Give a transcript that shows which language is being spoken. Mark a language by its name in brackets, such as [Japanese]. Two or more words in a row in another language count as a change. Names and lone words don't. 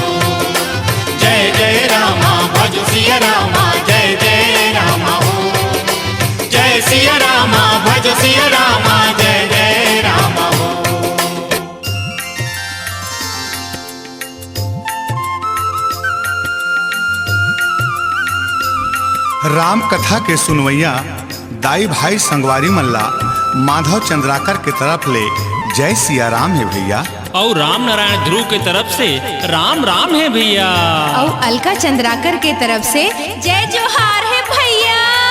[Chhattisgarhi] जय जय रामा भज सिया रामा जय जय रामा हो। जय सिया रामा भज सिया रामा जय जय रामा हो। राम कथा के सुनवैया दाई भाई संगवारी मल्ला माधव चंद्राकर के तरफ ले जय सिया राम है भैया। और राम नारायण ध्रुव के तरफ से राम राम है भैया। और अलका चंद्राकर के तरफ से जय जोहार है भैया।